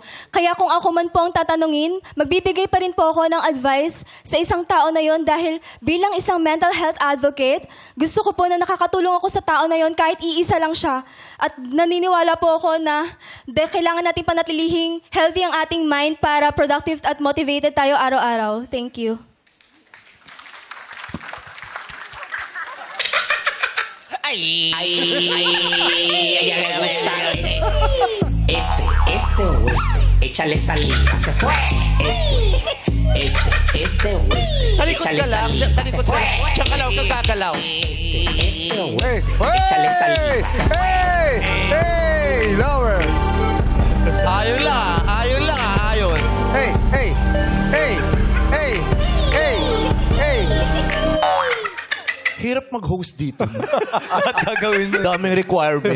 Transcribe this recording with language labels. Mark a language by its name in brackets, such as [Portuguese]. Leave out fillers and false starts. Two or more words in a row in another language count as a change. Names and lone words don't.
[Filipino] Kaya kung ako man po ang tatanungin, magbibigay pa rin po ako ng advice sa isang tao na yon dahil bilang isang [English] mental health advocate, [Filipino] gusto ko po na nakakatulong ako sa tao na yon kahit iisa lang siya. At naniniwala po ako na kailangan natin panatilihing healthy ang ating mind para productive at motivated tayo araw-araw. [English] Thank you. [Spanish] Ay, ya le gusta este o este. Échale saliva, se fue. Este o este. [Filipino] Talikod [Spanish] Échale [Filipino] ka lang. [Spanish] saliva, se [Filipino] Talikod ka [Spanish] fue. [Filipino] lang. Diyan ka lang. Huwag kang gagalaw. [Spanish] Este o este. Échale saliva, se fue. [English] Hey! Lower! [Filipino] Ayon lang. [English] Hey! [Filipino] Hirap mag-host dito. At gagawin mo. Daming requirement.